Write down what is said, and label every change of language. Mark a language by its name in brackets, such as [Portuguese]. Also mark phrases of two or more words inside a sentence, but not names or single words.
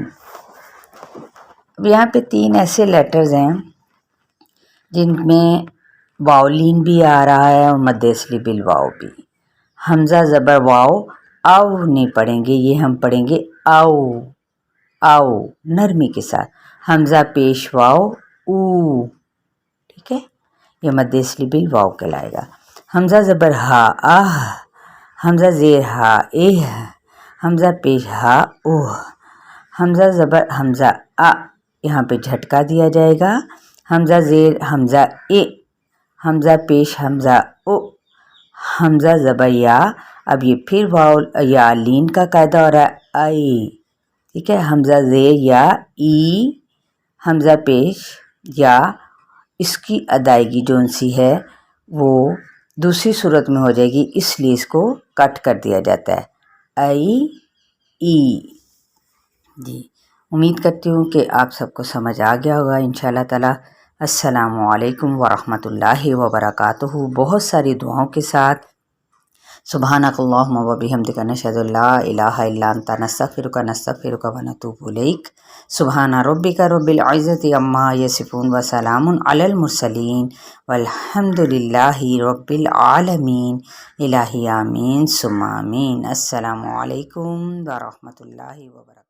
[Urdu] اب یہاں پہ 3 ایسے لیٹرز ہیں جن میں واؤلین بھی آ رہا ہے اور مد اصلی بالواؤ بھی۔ حمزہ زبر واؤ او نہیں پڑھیں گے، یہ ہم پڑھیں گے او، او نرمی کے ساتھ، حمزہ پیش واؤ او، ٹھیک ہے، یہ مد اصلی بالواؤ کہلائے گا۔ حمزہ زبر ہا آہ، حمزہ زیر ہا اہ، حمزہ پیش ہا اوہ، حمزہ زبر حمزہ ا، یہاں پہ جھٹکا دیا جائے گا، حمزہ زیر حمزہ اے، حمزہ پیش حمزہ او، حمزہ زبر یا، اب یہ پھر واؤ یا لین کا قاعدہ ہو رہا ہے ائی، ٹھیک ہے، حمزہ زیر یا ای، حمزہ پیش یا، اس کی ادائیگی جون سی ہے وہ دوسری صورت میں ہو جائے گی، اس لیے اس کو کٹ کر دیا جاتا ہے ائی ای۔ جی امید کرتی ہوں کہ آپ سب کو سمجھ آ گیا ہوگا [Arabic] انشاءاللہ تعالی۔ السلام علیکم ورحمۃ اللہ وبرکاتہ۔ [Urdu] بہت ساری دعاؤں کے ساتھ [Arabic] سبحانک اللہم و بحمدک نشہد ان لا الہ الا انت نستغفرک ونتوب الیک۔ سبحان ربک رب العزت عما یصفون وسلام علی المرسلین والحمد للہ رب العالمین۔ الہی آمین ثم آمین۔ السلام علیکم ورحمۃ اللہ وبرکاتہ۔